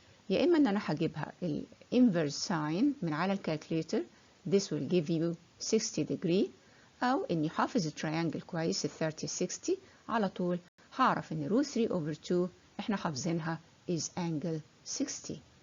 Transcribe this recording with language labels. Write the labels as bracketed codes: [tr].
[ar] يا إما أن أنا هجيبها inverse sine من على الكالكوليتر. [en] This will give you 60 degree. [ar] أو إني حافظ التريانجل كويس 30-60 على طول هعرف إن root 3 over 2 إحنا حافظينها [en] is angle 60.